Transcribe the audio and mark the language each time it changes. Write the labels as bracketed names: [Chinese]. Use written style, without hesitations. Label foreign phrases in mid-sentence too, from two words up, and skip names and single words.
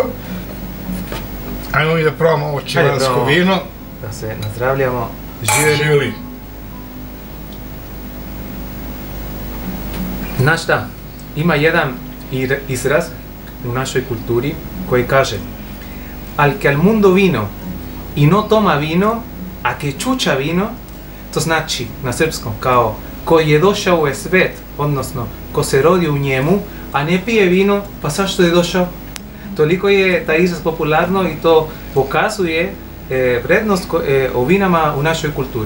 [Serbian] Ajmo mi da probamo ovo čilansko vino. Da se nazdravljamo. Živjeli. Znaš šta, ima jedan izraz u našoj kulturi koji kaže [Ladino] al que al mundo vino i no toma vino, a que čuča vino, [Serbian] to znači na srpskom kao koji je došao u svet, odnosno ko se rodi u njemu, a ne pije vino, pa zašto je došao? Toliko je taj izraz popularno i to pokazuje vrednost o vinama u našoj kulturi.